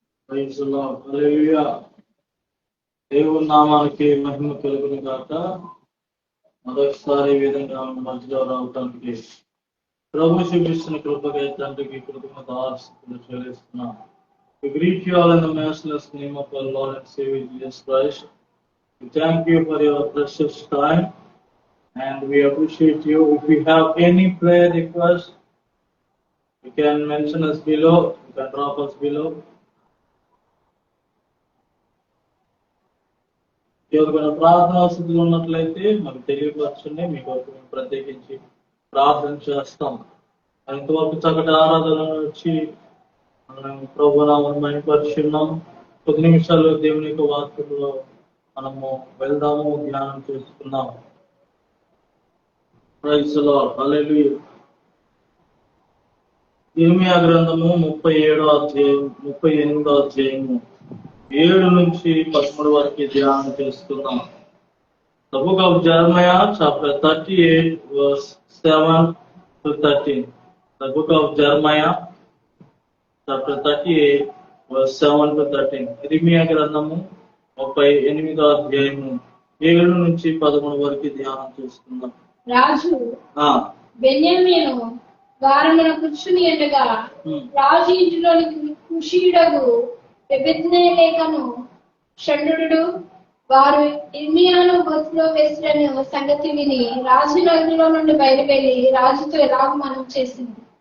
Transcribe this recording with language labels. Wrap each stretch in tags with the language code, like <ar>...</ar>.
<en>Praise the Lord.</en> <te>హల్లెలూయా. దేవుని నామానికి మహిమ కలుగును గాక. మొదటిసారి ఈ విధంగా మధ్యలో రావడానికి ప్రభు చూపిస్తున్న కృపగా తండ్రికి కృతజ్ఞతాస్తుతులు చెల్లిస్తున్నాం.</te> <en>We greet you all in the merciless name of our Lord and Savior Jesus Christ. We thank you for your precious time and we appreciate you. If you have any prayer request, you can mention us below. You can drop us below.</en> <te>ఎవరికైనా ప్రార్థనా స్థితిలో ఉన్నట్లయితే మాకు తెలియపరచండి. మీ కొరకు మేము ప్రత్యేకించి ప్రార్థన చేస్తాం. ఇంతవరకు చక్కటి ఆరాధన వచ్చి మనం ప్రభునామం మహిమపరుచున్నాం. కొద్ది నిమిషాలు దేవుని యొక్క వాక్యంలో మనము వెళ్దాము, ధ్యానం చేసుకుందాం.</te> <en>Praise the Lord. Hallelujah.</en> <te>ఇర్మియా గ్రంథము 37వ అధ్యాయం 38వ అధ్యాయము 7 నుంచి 13 వరకు ధ్యానం చేస్తున్నాం.</te> <en>The book of Jeremiah chapter 38 verse 7 to 13. The book of Jeremiah chapter 38 verse 7 to 13.</en> <te>ఇర్మియా గ్రంథము 38వ అధ్యాయము 7 నుంచి 13 వరకు ధ్యానం చేస్తున్నాం. రాజు బెన్యామీను వారమున కూర్చుని ఉండగా రాజు ఇంటిలోని కుషీయుడగు ఎబెద్నెలెకును షండుడు వారు ఇర్మియాను గొంతులో వేసిన సంగతి విని రాజు నగరంలో నుండి బయలువెళ్ళి రాజుతో ఎలాగ మనం చేసింది.</te>